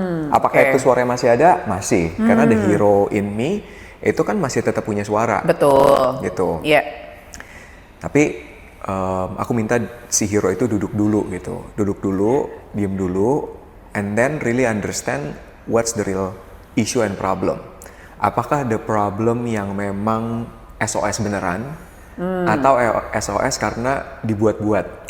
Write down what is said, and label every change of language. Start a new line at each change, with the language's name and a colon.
Indonesian: Apakah itu suaranya masih ada? Masih. Karena
English: the hero in me
Indonesian: itu kan masih tetap punya suara. Betul. Gitu. Iya. Tapi aku minta si hero itu duduk dulu gitu. Duduk dulu, diem dulu,
English: and then really understand what's the real issue and problem.
Indonesian: Apakah
English: the problem
Indonesian: yang memang SOS beneran atau SOS karena dibuat-buat?